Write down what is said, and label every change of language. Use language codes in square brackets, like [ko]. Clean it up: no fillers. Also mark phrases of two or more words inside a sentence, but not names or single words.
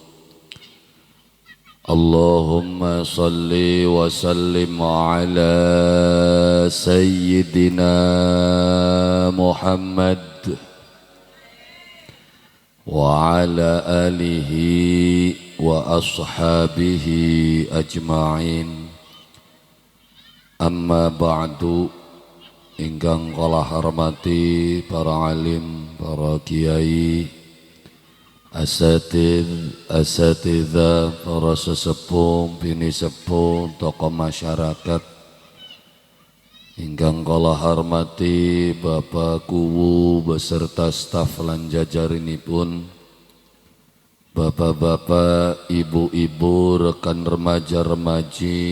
[ar] اللهم صل وسلم على سيدنا محمد وعلى آله وأصحابه أجمعين. أما بعد, [jv] ingkang kala hormati para alim, para kiai, asatidzah, para sesepuh, bini sepuh, tokoh masyarakat. Ingkang kala hormati Bapak Kuwu beserta staf lan jajarinipun, bapak-bapak, ibu-ibu, rekan remaja-remaji,